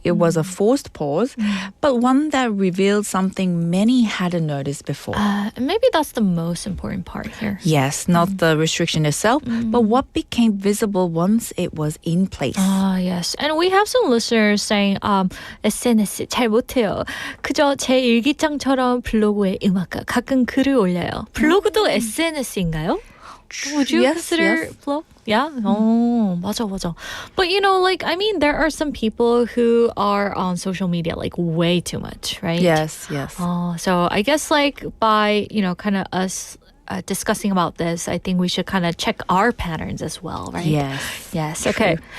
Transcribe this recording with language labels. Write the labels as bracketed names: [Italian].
[English] It was a forced pause, but one that revealed something many hadn't noticed before. And maybe that's the most important part here. Yes, not the restriction itself, but what became visible once it was in place. Ah, yes. And we have some listeners saying, SNS [Korean] 잘 못해요. 그저 제 일기장처럼 블로그에 음악과 가끔 글을 올려요. 블로그도 SNS인가요? [English] Would you Yes, consider yes. blog? Yeah? Oh, 맞아. But you know, like, I mean, there are some people who are on social media like way too much, right? Yes. Oh, so I guess like by, you know, kind of us discussing about this, I think we should kind of check our patterns as well, right? Yes. Okay.